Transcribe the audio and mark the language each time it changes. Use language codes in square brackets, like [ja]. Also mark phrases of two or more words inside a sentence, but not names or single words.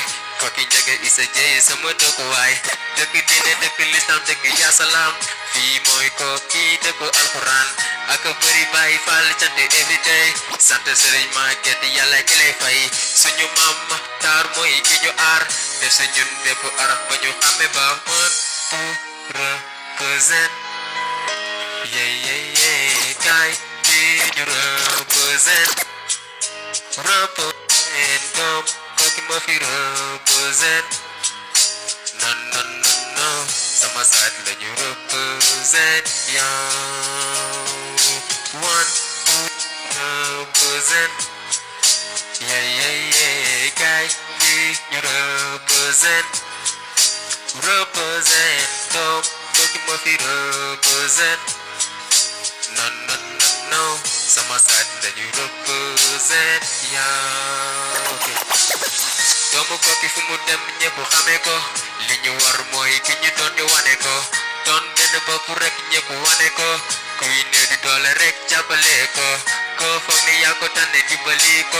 [wo] Kooki njaga isa jëye sama dëkkuwaay. Dëkk diine dëkk lislam dëkk yaasalaam. Fii mooy kooki dëkku alxuraan. Ak bëri bàyyi faal [en] cant everyday. [wo] Sant sëriñ Maguette yàlla ki lay fay. Suñu maam Maxtaar mooy ki ñu aar. Def sa ñun bépp araf ba ñu xàmme ba mën pour represent. [en] Yeah, yeah, yeah. [wo] Kaay fii ñu represent. Represent doom kooki ma fi represent. [en] No, no, no, no. [wo] Sama saat la ñu represent, yow. [en] One, two, represent. Yeah, yeah, yeah. [wo] Kaay fii ñu represent. Represent doom kooki ma fi represent. [en] No, no, no, no. [wo] Sama saat la ñu represent, yow. Okay. Doomu kooki fu mu dem ñëpp xamee ko. Li ñu war mooy ki ñu doon di wane ko. Doon benn bopp rek ñëpp wane ko. Kuy néew di doole rek jàppale ko. Koo foog ni yaa ko tànne dimbali ko.